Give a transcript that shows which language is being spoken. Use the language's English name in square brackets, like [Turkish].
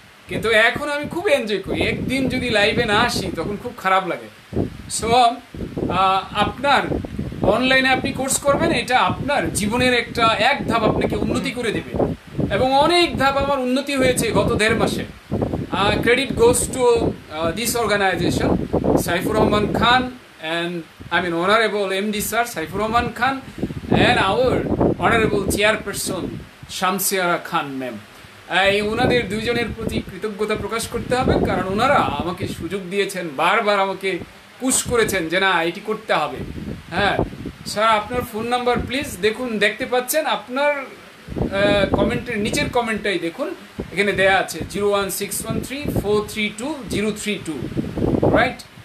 [Bangla] কিন্তু এখন আমি খুব এনজয় করি। একদিন যদি লাইভে না আসি তখন খুব খারাপ লাগে। সো আপনার অনলাইনে আপনি কোর্স করবেন, এটা আপনার জীবনের এক ধাপ আপনাকে উন্নতি করে দেবে, এবং অনেক ধাপ আমার উন্নতি হয়েছে গত 1.5 মাসে। [English] Credit goes to this organization, Saifur Rahman Khan, and Honorable MD Sir Saifur Rahman Khan, and our Honorable Chairperson Shamsiara Khan Ma'am. [Bangla] ওনাদের দুইজনের প্রতি কৃতজ্ঞতা প্রকাশ করতে হবে, কারণ ওনারা আমাকে সুযোগ দিয়েছেন, বারবার আমাকে পুশ করেছেন যে না এটি করতে হবে। হ্যাঁ স্যার, আপনার ফোন নাম্বার প্লিজ দেখুন, দেখতে পাচ্ছেন আপনার কমেন্টের নিচের কমেন্টটাই দেখুন, এখানে দেয়া আছে 01613432032, রাইট?